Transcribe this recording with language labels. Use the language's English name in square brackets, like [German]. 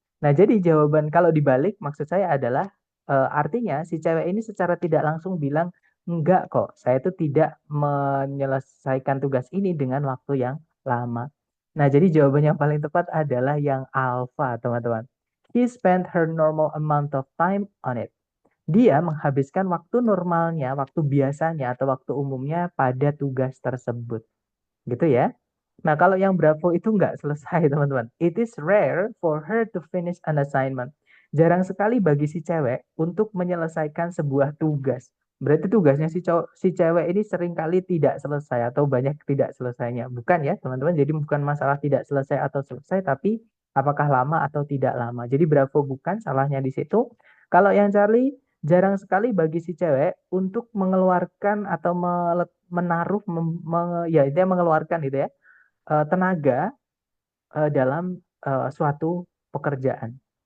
[Indonesian] Nah, jadi jawaban kalau dibalik maksud saya adalah artinya si cewek ini secara tidak langsung bilang, enggak kok, saya itu tidak menyelesaikan tugas ini dengan waktu yang lama. Nah, jadi jawaban yang paling tepat adalah yang alpha, teman-teman. [English] He spent her normal amount of time on it. [Indonesian] Dia menghabiskan waktu normalnya, waktu biasanya atau waktu umumnya pada tugas tersebut. Gitu ya. Nah, kalau yang Bravo itu nggak selesai, teman-teman. [English] It is rare for her to finish an assignment. [Indonesian] Jarang sekali bagi si cewek untuk menyelesaikan sebuah tugas. Berarti tugasnya si cewek ini seringkali tidak selesai atau banyak tidak selesainya. Bukan ya, teman-teman. Jadi bukan masalah tidak selesai atau selesai, tapi apakah lama atau tidak lama. Jadi Bravo bukan, salahnya di situ. Kalau yang Charlie, jarang sekali bagi si cewek untuk mengeluarkan atau menaruh, ya dia mengeluarkan gitu ya, tenaga dalam suatu pekerjaan.